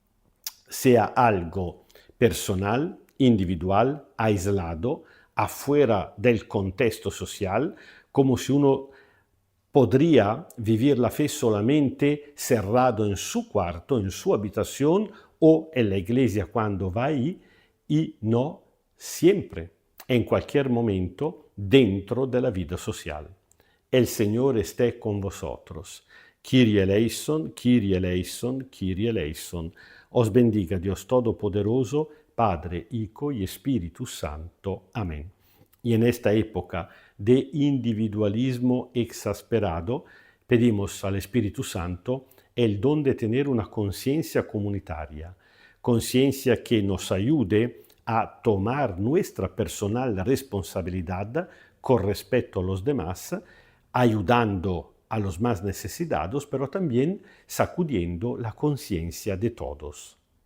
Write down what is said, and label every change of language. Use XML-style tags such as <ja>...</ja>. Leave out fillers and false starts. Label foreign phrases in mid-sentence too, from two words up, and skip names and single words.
<es>sea algo personal, individual, aislado, afuera del contexto social, como si uno podría vivir la fe solamente cerrado en su cuarto, en su habitación o en la iglesia cuando va ahí, y no siempre, en cualquier momento, dentro de la vida social. El Señor esté con vosotros.</es> <el>Κύριε ἐλέησον, Κύριε ἐλέησον, Κύριε ἐλέησον.</el> <es>Os bendiga Dios Todopoderoso, Padre, Hijo y Espíritu Santo. Amén. Y en esta época de individualismo exasperado, pedimos al Espíritu Santo el don de tener una conciencia comunitaria, conciencia que nos ayude a tomar nuestra personal responsabilidad con respecto a los demás, ayudando a los más necesitados, pero también sacudiendo la conciencia de todos.</es>